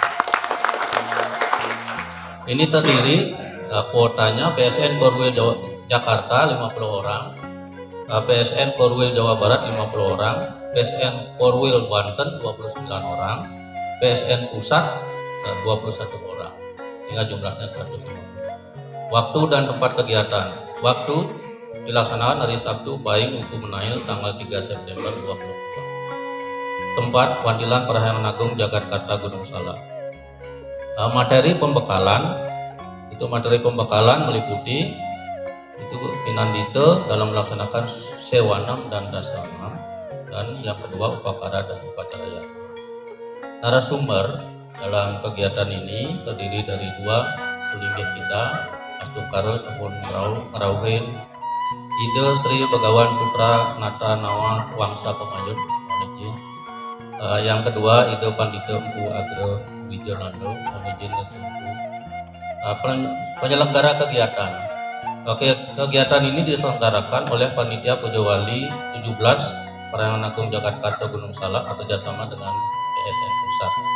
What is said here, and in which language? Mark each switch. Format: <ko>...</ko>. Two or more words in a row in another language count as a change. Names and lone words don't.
<id>Ini terdiri kuotanya PSN Korwil Jakarta 50 orang, PSN Korwil Jawa Barat 50 orang, PSN Korwil Banten 29 orang, PSN Pusat 21 orang, sehingga jumlahnya 150. Waktu dan tempat kegiatan. Waktu dilaksanakan hari Sabtu Pahing Wuku Menail tanggal 3 September 2022. Tempat Wantilan Parahyangan Agung Jagatkarta Gunung Salak. Materi pembekalan meliputi itu Pinandita dalam melaksanakan sewanam dan dasanam, dan yang kedua upakara dan upacara ya. Narasumber dalam kegiatan ini terdiri dari dua sulinggih kita,</id> <ban>Astukara sampun ngarauhin Ide Sri Begawan Putra Nata Nawa Wangsa Pemayun,</ban> <id>mohon izin. Yang kedua Ide Pandita Empu Agro Wijanando, mohon izin dan tunggu. Penyelenggara kegiatan Oke, kegiatan ini diselenggarakan oleh Panitia Pujawali 17 Perayaan Agung Jakarta Gunung Salak atau kerjasama dengan PSN Pusat.</id>